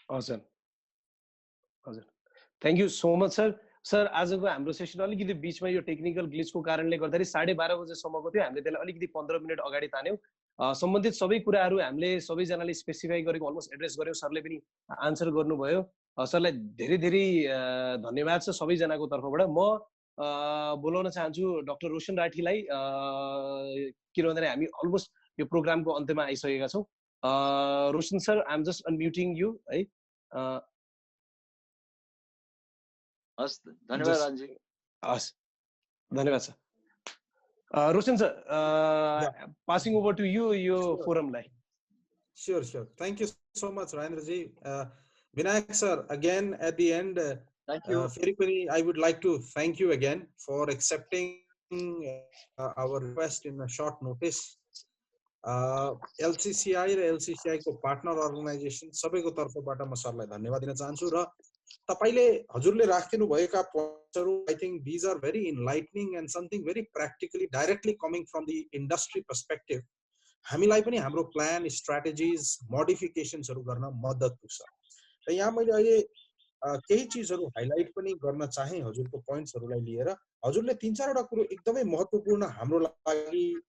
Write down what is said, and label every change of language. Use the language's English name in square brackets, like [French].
[Nepali] हजुर हजुर thank you so much sir आजको हाम्रो सेसन अलिकति बिचमा यो टेक्निकल ग्लिचको कारणले गर्दाखेरि 12:30 बजेसम्मको थियो हामीले त्यसलाई अलिकति 15 मिनट अगाडि तान्यौँ सम्बन्धित सबै कुराहरू हामीले सबैजनाले स्पेसिफाई गरेको अलमोस्ट एड्रेस गर्यौँ सरले पनि आन्सर गर्नुभयो सरलाई धेरै धेरै धन्यवाद छ सबैजनाको तर्फबाट म बोलाउन चाहन्छु डाक्टर रोशन राठीलाई के भन्दाखेरि हामी अलमोस्ट यो प्रोग्रामको अन्त्यमा आइसकेका छौँ Roshan sir [English] I am just unmuting you [Nepali] है हस् धन्यवाद राजी हस् धन्यवाद sir [English] Roshan sir, passing over to you, your forum line. Sure. Thank you so much, Rajendra ji. Binayak sir, again at the end, thank you. I would like to thank you again for accepting our request in a short notice. [Nepali] LCCI र LCCI को partner organization सबैको तर्फबाट म सरलाई धन्यवाद दिन चाहन्छु र तपाईले हजुरले राखिदिनु भएका पोइन्ट्सहरु [English] I think these are very enlightening and something very practically directly coming from the industry perspective [Nepali] हामीलाई पनि हाम्रो प्लान स्ट्र्याटेजिज मोडिफिकेशन्सहरु गर्न मद्दत पुग्छ र यहाँ मैले अहिले केही चीजहरु हाइलाइट पनि गर्न चाहे हजुरको पोइन्ट्सहरुलाई लिएर हजुरले 3-4 वटा कुरो एकदमै महत्त्वपूर्ण हाम्रो लागि